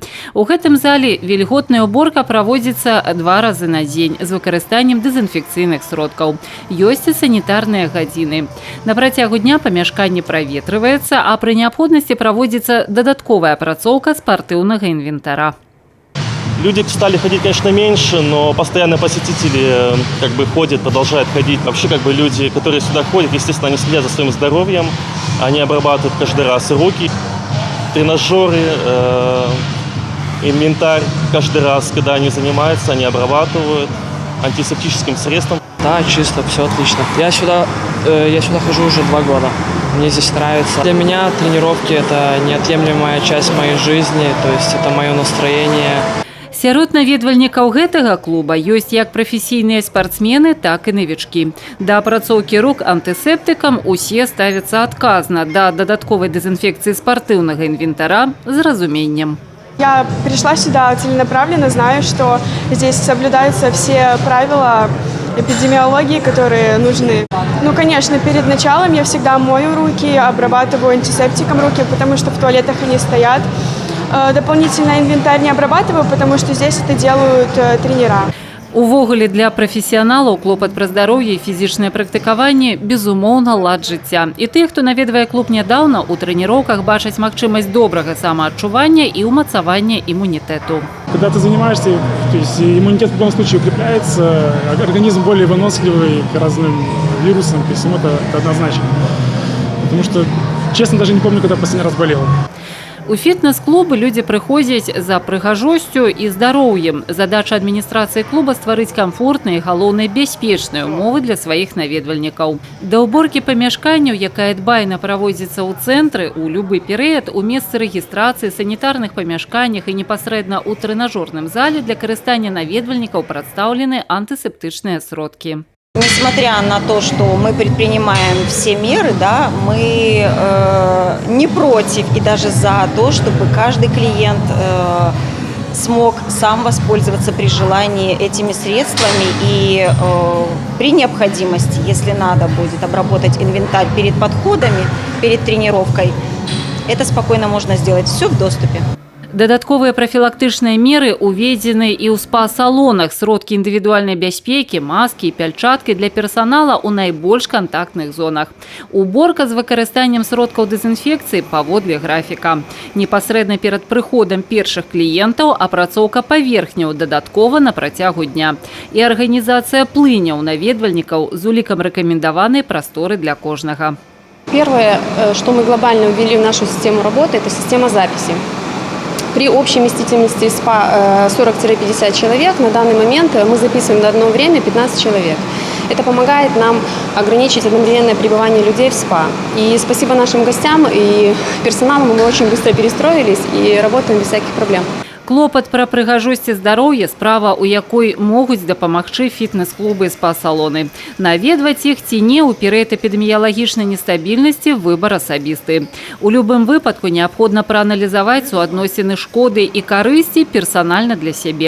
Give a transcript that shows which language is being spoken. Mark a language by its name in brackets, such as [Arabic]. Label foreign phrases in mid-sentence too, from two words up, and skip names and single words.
[Belarusian] У гэтым зале вільготная уборка праводзіцца 2 разы на дзень з выкарыстаннем дэзінфекцыйных сродкаў. Ёсць і санітарныя гадзіны. На працягу дня памяшканне праветрываецца, а пры неабходнасці праводзіцца дадатковая апрацоўка спартыўнага інвентара. [Russian] Люди стали ходить, конечно, меньше, но постоянно посетители ходят, продолжают ходить. Вообще люди, которые сюда ходят, естественно, они следят за своим здоровьем, они обрабатывают каждый раз руки, тренажеры, инвентарь. Каждый раз, когда они занимаются, они обрабатывают антисептическим средством. Да, чисто, все отлично. Я сюда хожу уже 2 года. Мне здесь нравится. Для меня тренировки – это неотъемлемая часть моей жизни, то есть это мое настроение. [Belarusian] Сярод наведвальнікаў гэтага клуба ёсць як прафесійныя спартсмены, так і навічкі. Да апрацоўкі рук антысептыкам усе ставяцца адказна, да дадатковай дэзінфекцыі спартыўнага інвентара з разуменнем. [Russian] Я пришла сюда целенаправленно, знаю, что здесь соблюдаются все правила эпидемиологии, которые нужны. Ну, конечно, перед началом я всегда мою руки, обрабатываю антисептиком руки, потому что в туалетах они стоят. Дополнительно инвентарь не обрабатываю, потому что здесь это делают тренера. [Belarusian] Увогуле для прафесіяналаў клопат пра здароўе і фізічнае практыкаванне безумоўна лад жыцця. І тыя, хто наведвае клуб нядаўна, у трэніроўках бачаць магчымасць добрага самаадчування і ўмацавання імунітэту. [Russian] Когда ты занимаешься, то есть иммунитет в любом случае укрепляется, организм более выносливый к разным вирусам, то есть это однозначно. Потому что, честно, даже не помню, когда последний раз болел. [Belarusian] У фітнес-клубы людзі прыходзяць за прыгажосцю і здароўем. Задача адміністрацыі клуба стварыць камфортныя і, галоўнае, бяспечныя умовы для сваіх наведвальнікаў. Да ўборкі памяшканняў, якая дбайна праводзіцца ў цэнтры, у любы перыяд у месцы рэгістрацыі, санітарных памяшканнях і непасрэдна ў трэнажорным зале для карыстання наведвальнікаў прадстаўлены антысептычныя сродкі. [Russian] Несмотря на то, что мы предпринимаем все меры, да, мы не против и даже за то, чтобы каждый клиент смог сам воспользоваться при желании этими средствами и при необходимости, если надо будет обработать инвентарь перед подходами, перед тренировкой, это спокойно можно сделать, все в доступе. [Belarusian] Дадатковыя прафілактычныя меры уведзены і ў спа-салонах, сродкі індывідуальнай бяспекі, маскі і пяльчаткі для персанала ў найбольш кантактных зонах. Уборка з выкарыстаннем сродкаў дэзінфекцыі паводле графіка. Непасрэдна перад прыходам першых кліентаў апрацоўка паверхняў дадаткова на працягу дня. І арганізацыя плыняў наведвальнікаў з улікам рэкамендаванай прасторы для кожнага. [Russian] Первое, что мы глобально ввели в нашу систему работы, это система записи. При общей вместительности СПА 40-50 человек на данный момент мы записываем на одно время 15 человек. Это помогает нам ограничить одновременное пребывание людей в СПА. И спасибо нашим гостям и персоналу, мы очень быстро перестроились и работаем без всяких проблем. [Belarusian] Клопат пра прыгажосць і здароўе, справа, у якой могуць дапамагчы фітнес-клубы і спа-салоны. Наведваць іх ці не ў перыяд эпідэміялагічнай нестабільнасці выбар асабісты. У любым выпадку неабходна прааналізаваць суадносіны шкоды і карысці персанальна для сябе.